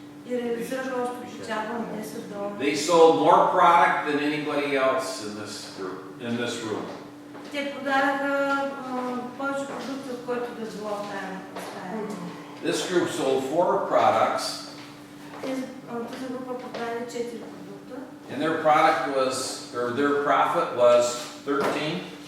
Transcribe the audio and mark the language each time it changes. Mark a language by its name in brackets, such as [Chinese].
[Bulgarian] И реализираха още печалба на $10. [English] They sold more product than anybody else in this group, in this room. [Bulgarian] Те продадаха повече продукти, от който да било в тази стая. [English] This group sold 4 products. [Bulgarian] Тази група продаде 4 продукта. [English] And their their profit was 13.